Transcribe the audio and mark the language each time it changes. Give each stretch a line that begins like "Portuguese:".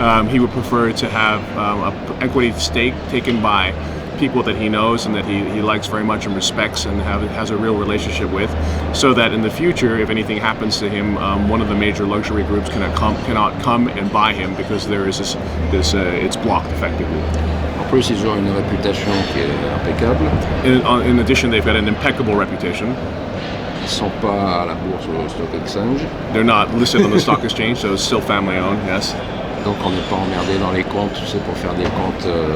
English: He would prefer to have an equity stake taken by people that he knows and that he likes very much and respects and has a real relationship with, so that in the future, if anything happens to him, one of the major luxury groups cannot come and buy him because there is this it's blocked effectively.
French: En plus, ils ont une réputation qui est impeccable.
English: In addition, they've got an impeccable reputation.
French: sont pas à la bourse ou au stock exchange.
English: They're not listed on the stock exchange, so it's still family owned. Yes.
French: Donc on n'est pas emmerdé dans les comptes, tu sais, pour faire des comptes